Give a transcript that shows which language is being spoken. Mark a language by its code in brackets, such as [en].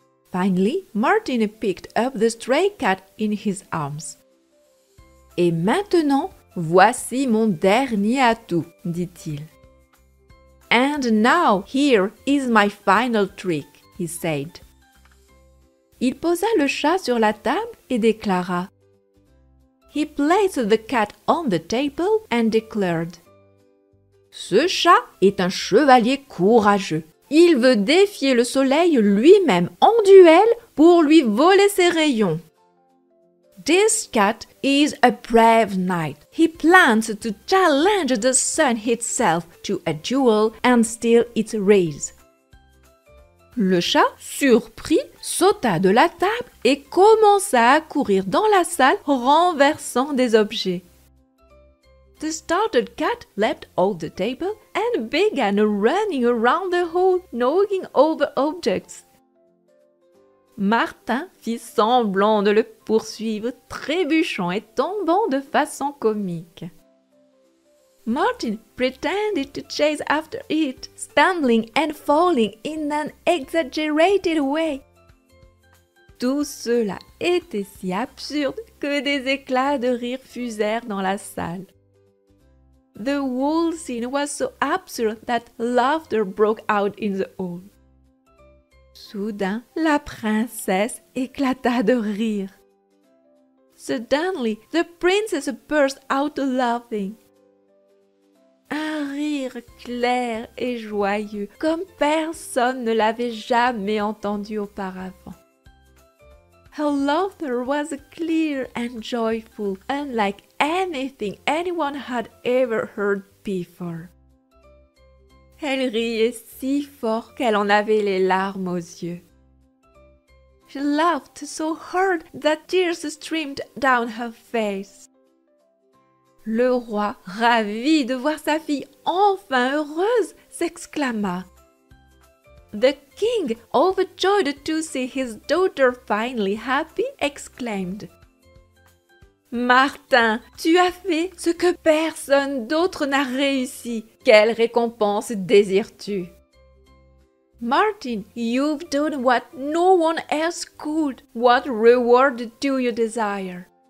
[en] Finally, Martin picked up the stray cat in his arms. [fr] Et maintenant, voici mon dernier atout, dit-il. [en] And now here is my final trick, he said. [fr] Il posa le chat sur la table et déclara. [en] He placed the cat on the table and declared. [fr] Ce chat est un chevalier courageux. Il veut défier le soleil lui-même en duel pour lui voler ses rayons. [en] This cat is a brave knight. He plans to challenge the sun itself to a duel and steal its rays. [fr] Le chat, surpris, sauta de la table et commença à courir dans la salle renversant des objets. [en] The startled cat leapt off the table and began running around the hall, knocking over objects. [fr] Martin fit semblant de le poursuivre, trébuchant et tombant de façon comique. [en] Martin pretended to chase after it, stumbling and falling in an exaggerated way. [fr] Tout cela était si absurde que des éclats de rire fusèrent dans la salle. [en] The whole scene was so absurd that laughter broke out in the hall. [fr] Soudain, la princesse éclata de rire. [en] Suddenly, the princess burst out laughing. [fr] Un rire clair et joyeux, comme personne ne l'avait jamais entendu auparavant. [en] Her laughter was clear and joyful, unlike anything anyone had ever heard before. [fr] Elle riait si fort qu'elle en avait les larmes aux yeux. [en] She laughed so hard that tears streamed down her face. [fr] Le roi, ravi de voir sa fille enfin heureuse, s'exclama. [en] The king, overjoyed to see his daughter finally happy, exclaimed. [fr] Martin, tu as fait ce que personne d'autre n'a réussi. Quelle récompense désires-tu? [en] Martin, you've done what no one else could. What reward do you desire?